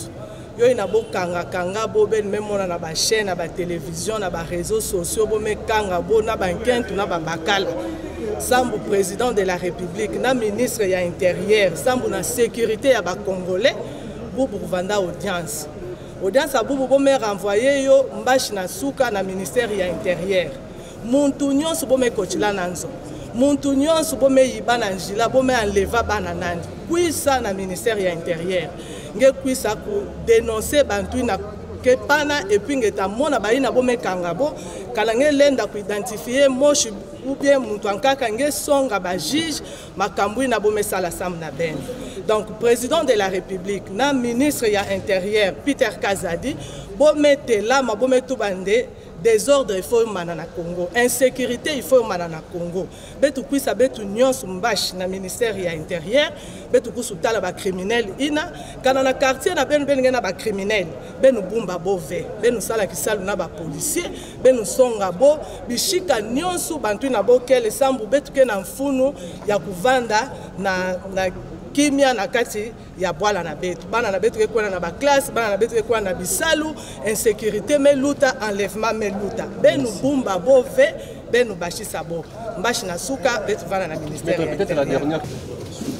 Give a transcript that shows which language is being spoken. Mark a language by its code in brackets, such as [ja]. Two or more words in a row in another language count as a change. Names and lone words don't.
[ktu] Yo ina bo kanga bo ben memona na ba chaîne na ba télévision na ba réseaux sociaux bo me kanga bo na ba nkentu na ba bakala. Sambu [fr] président de la République [ktu] na ministre ya intérieur, sambu na sécurité ya ba Congolais bo vanda audience. Audience a bo me renvoyer yo mbashi na suka na ministère ya intérieur. Muntu nyonso bo me kochila nanzo. Muntu nyonso bo me yibana njila bo me enleva bana nandi. Kuisa na ministère ya intérieur. Nge kuisa ku dénoncer bantu na kepana [fr] et puis [ktu] ngeta mona baina bo mekanga bo kala nge lenda ku identifier moshi [fr] ou bien [ktu] muntu ankaka nge songa ba juge makambu na bo mesala sam na ben. [fr] Donc président de la République [ktu] na ministre ya intérieur Peter Kazadi bo mette la ma bo metu bande désordre [fr] il faut [ktu] manana Congo, insécurité [fr] il faut [ktu] manana Congo. Betu kuisa betu nyonso mbashi na ministère ya intérieur, betu kusutala ba criminel ina kana na quartier na benu ngena ba criminel, benu bumba bove, benu sala kisalu na ba policier, benu songa bo, bishika nyonso bantu na bokele sambu betu ke na mfunu ya kuvanda na kimia na kati ya bwala na betu bana na betu ekwana na ba classe bana na betu ekwana na bisalu insécurité meluta enlèvement meluta benu bumba bove benu bashisa bo mbashi na suka betu vana na ministère [fr] peut-être la dernière